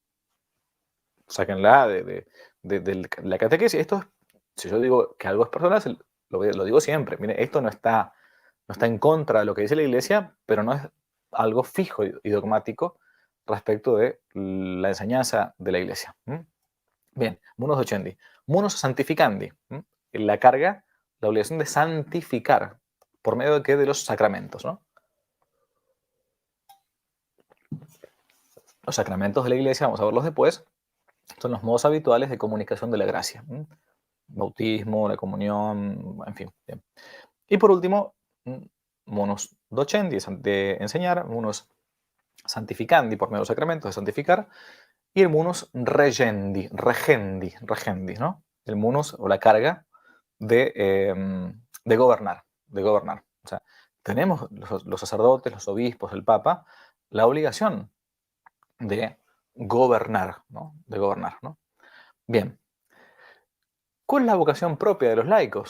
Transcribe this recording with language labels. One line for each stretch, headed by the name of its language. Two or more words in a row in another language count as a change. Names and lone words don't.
Spanish: Sáquenla de la catequesis. Si yo digo que algo es personal, lo digo siempre. Mire, esto no está en contra de lo que dice la iglesia, pero no es algo fijo y dogmático respecto de la enseñanza de la iglesia. Bien,
Latin: munus docendi. Munus santificandi.
Spanish: La carga, la obligación de santificar. ¿Por medio de qué? De los sacramentos, ¿no? Los sacramentos de la iglesia, vamos a verlos después, son los modos habituales de comunicación de la gracia. Bautismo, la comunión, en fin. Bien. Y por último,
Latin: munus docendi,
Spanish: de enseñar,
Latin: munus santificandi,
Spanish: por medio de los sacramentos, de santificar, y el
Latin: munus regendi,
Spanish: ¿no? El munus o la carga de gobernar, O sea, tenemos los sacerdotes, los obispos, el papa, la obligación de gobernar, ¿no? Bien, ¿cuál es la vocación propia de los laicos?